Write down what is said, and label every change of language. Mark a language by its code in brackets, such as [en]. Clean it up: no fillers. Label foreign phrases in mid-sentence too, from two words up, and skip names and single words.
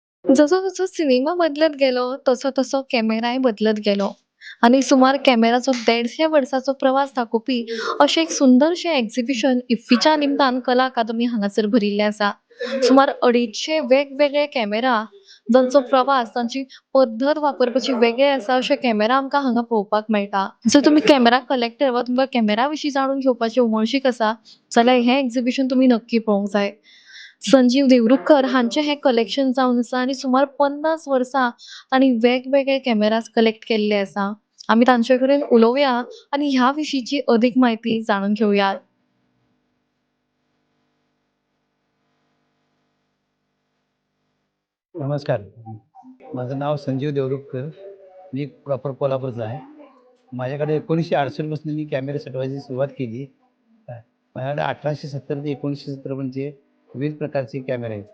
[kok] जसं-जसं सिनेमा बदलत गेलो, तसं-तसं कॅमेराही बदलत गेलो. आणि सुमार कॅमेराचो 150 वर्सांचो प्रवास दाखोवपी अशें एक सुंदरशें एक्झिबिशन इफ्फीच्या निमतान कला अकादमी हांगासर भरिल्लें आसा. सुमार 250 वेगवेगळे कॅमेरा जांचो प्रवास, तांची पद्दत वापरपाची वेगळी आसा अशे कॅमेरा आमकां हांगा पळोवपाक मेळटा. जर तुमी [en] camera collector [kok] वा तुमकां कॅमेरा विशीं जाणून घेवपाची उमळशीक आसा, जाल्यार हें एक्झिबिशन तुमी नक्की पळोवंक जाय. संजीव देवरूखकर हांचें हें कलेक्शन जावन आसा आनी सुमार 50 वर्सां तांणी वेगवेगळे [en] cameras collect [kok] केल्ले आसा. आमी तांचे कडेन उलोवया आनी ह्या विशींची अदीक म्हायती जाणून घेवया. [mr] नमस्कार. माझं नाव संजीव देवरुखकर. मी प्रॉपर कोल्हापूरचा आहे. माझ्याकडे 1968 पासून मी कॅमेरे सटवायची सुरुवात केली. माझ्याकडे 1870 ते 1970 पर्यंतचे विविध प्रकारचे कॅमेरे आहेत.